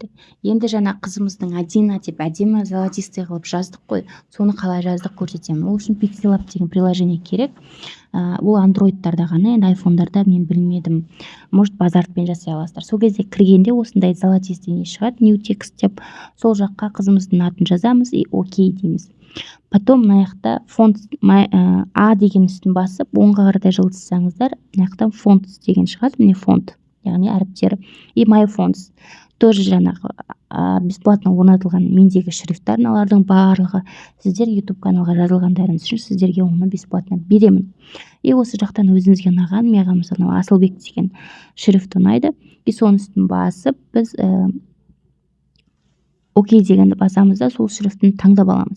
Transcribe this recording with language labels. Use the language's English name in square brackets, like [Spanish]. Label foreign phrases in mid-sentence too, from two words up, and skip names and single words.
[Kazakh] Енді жаңа қызымыздың Адина деп әдемі золотистый қылып жаздық қой. Соны қалай жаздық көрсетемін. Ол үшін Pixelab деген приложение керек. Ол андроидтарда ғана, енді айфондарда мен білмедім. Может, базартпен жасай аласыздар. Сол кезде кіргенде осындай золотистый не шығады, [English] new text [Kazakh] деп, сол жаққа қызымыздың атын жазамыз и окей дейміз. Потом мына жақта фонд А деген үстін басып, оңға қаратай жылжытсаңыздар, мына жақтан фонд деген шығады, міне фонд, яғни әріптері. И [English] my fonts [Kazakh] тоже жаңағы бесплатно орнатылған мендегі шрифттар, алардың барлығы сіздер YouTube каналға жазылғандарыңыз үшін сіздерге оны бесплатно беремін. И осы жақтан өзіңізге ұнаған, маған мысалы Асылбек деген шрифт ұнайды. И соның үстін басып, біз окей дегенді басамыз да сол шрифтін таңдап аламыз.